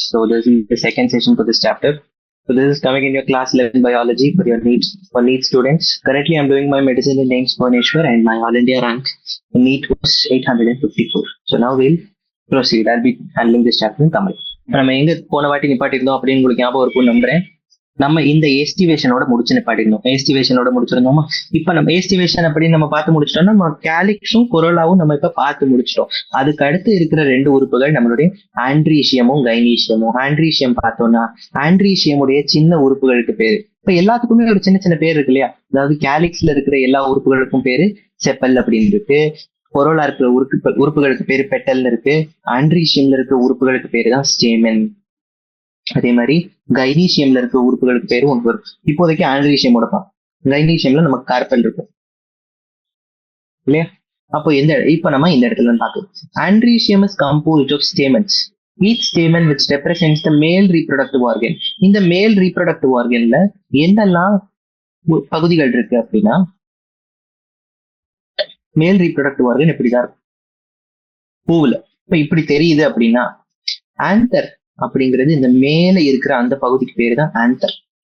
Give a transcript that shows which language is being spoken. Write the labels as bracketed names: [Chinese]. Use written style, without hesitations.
[English] So this is the second session for this chapter. So this is coming in your class 11 biology for your NEET students. Currently, I'm doing my medicine in names Bhubaneswar and my All India rank in NEET was 854. So now we'll proceed. I'll be handling this chapter in Tamil. [Tamil] நம்ம எங்க போன வாட்டி நிப்பாட்டிருந்தோம் அப்படின்னு உங்களுக்கு ஞாபகம் இருக்கும் நம்புறேன். நம்ம இந்த எஸ்டிவேஷனோட முடிச்சு நிப்பாட்டிருந்தோம். எஸ்டிவேஷனோட முடிச்சிருந்தோமா? இப்ப நம்ம எஸ்டிவேஷன் அப்படின்னு நம்ம பார்த்து முடிச்சிட்டோம்னா நம்ம கேலிக்ஸும் கொரோலாவும் நம்ம இப்ப பார்த்து முடிச்சிட்டோம். அதுக்கு அடுத்து இருக்கிற ரெண்டு உறுப்புகள் நம்மளுடைய ஆண்ட்ரீஷியமும் கைனீஷியமும். ஆண்ட்ரீஷியம் பார்த்தோம்னா ஆண்ட்ரீஷியமுடைய சின்ன உறுப்புகளுக்கு பேரு. இப்ப எல்லாத்துக்குமே ஒரு சின்ன சின்ன பேர் இருக்கு இல்லையா? அதாவது கேலிக்ஸ்ல இருக்கிற எல்லா உறுப்புகளுக்கும் பேரு செப்பல் அப்படின்னு இருக்கு. கொரோலா இருக்கிற உறுப்புகளுக்கு பேரு பெட்டல்னு இருக்கு. ஆண்ட்ரீஷியம்ல இருக்கிற உறுப்புகளுக்கு பேரு தான் ஸ்டேமன். அதே மாதிரி கைனீஷியம்ல இருக்க உறுப்புகளுக்கு பேரும் ஒன்று வரும். இப்போதைக்கு ஆண்ட்ரீஷியமோட கைனீஷியம்ல நமக்கு கார்பன் இருக்கும் இல்லையா? அப்போ இப்ப நம்ம இந்த இடத்துல பார்க்கலாம். [English] Androecium is composed of stamens. Each stamen which represents the male reproductive organ. [Tamil] இந்த மேல் ரீப்ரொடக்டிவ் ஆர்கன்ல என்னெல்லாம் பகுதிகள் இருக்கு அப்படின்னா, மேல் ரீப்ரொடக்டிவ் ஆர்கன் இப்படிதான் இருக்கும் பூவுல. இப்ப இப்படி தெரியுது அப்படின்னா ஆந்தர் அப்படிங்கிறது இந்த மேல இருக்கிற அந்த பகுதிக்கு பேரு தான் ஆந்தர்.